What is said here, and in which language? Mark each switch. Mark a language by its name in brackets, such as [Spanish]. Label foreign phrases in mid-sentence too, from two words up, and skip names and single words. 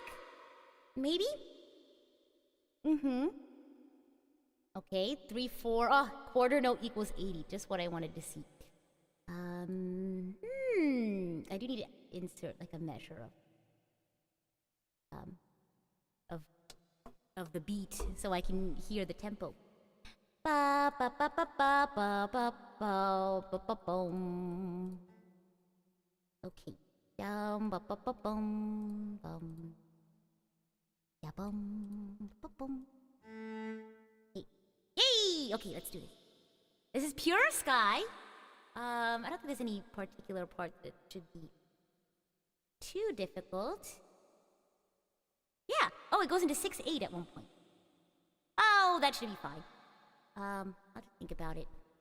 [English] Maybe? Okay, 3, 4. Oh, quarter note equals 80. Just what I wanted to see. I do need to insert like a measure of the beat so I can hear the tempo. Ba ba ba ba ba ba ba ba ba ba boom. Okay. Bum ba ba ba bum bum. Yeah bum ba bum. Hey. Yay! Okay, let's do this. This is pure sky. I don't think there's any particular part that should be too difficult. Yeah. Oh, it goes into 6/8 at one point. Oh, that should be fine. I'll just think about it.